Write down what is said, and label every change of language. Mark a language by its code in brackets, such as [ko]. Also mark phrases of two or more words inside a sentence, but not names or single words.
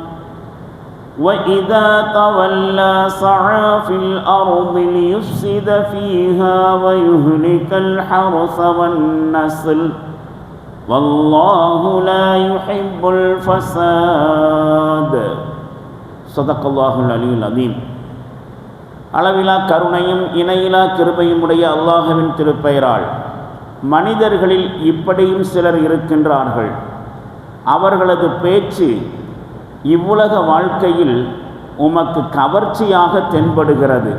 [ar] وإذا تولى سعى في الأرض ليفسد فيها ويهلك الحرث والنسل والله لا يحب الفساد. صدق الله العلي العظيم. [ta] அளவிலா கருணையும் இணையிலா கிருபையும் உடைய அல்லாஹ்வின் திருப்பெயரால் மனிதர்களில் இப்படியும் சிலர் இருக்கின்றார்கள். அவர்களது பேச்சு இவ்வுலக வாழ்க்கையில் உமக்கு கவர்ச்சியாக தென்படுகிறது.